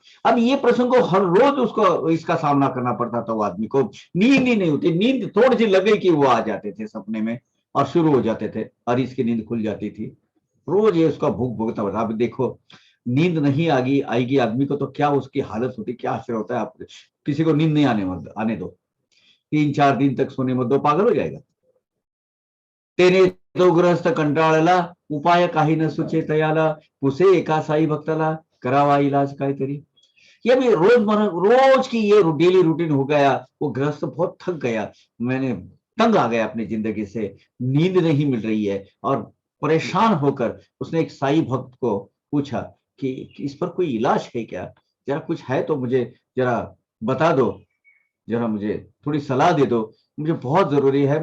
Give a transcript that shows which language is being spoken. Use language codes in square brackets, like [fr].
[hi] अब ये प्रसंग को हर रोज उसको इसका सामना करना पड़ता था। वो आदमी को नींद ही नहीं होती, नींद थोड़ी सी लगे कि वो आ जाते थे सपने में और शुरू हो जाते थे और इसकी नींद खुल जाती थी। रोज ये उसका भूख भुगतना पड़ता। अब देखो, नींद नहीं आएगी आएगी आदमी को तो क्या उसकी हालत होती, क्या आश्चर्य होता है। आप किसी को नींद नहीं आने दो, 3-4 दिन तक सोने मत दो, पागल हो जाएगा। [mr] तेने तो ग्रस्त कंटाळला, उपाय काही न सुचे तयाला, पुसे एका साई भक्ताला, करावा इलाज काहीतरी। [hi] ये भी रोज की ये डेली रूटीन हो गया। वो गृहस्थ बहुत थक गया, मैंने तंग आ गया अपनी जिंदगी से, नींद नहीं मिल रही है। और परेशान होकर उसने एक साई भक्त को पूछा कि इस पर कोई इलाज है क्या, जरा कुछ है तो मुझे जरा बता दो, जरा मुझे थोड़ी सलाह दे दो, मुझे बहुत जरूरी है।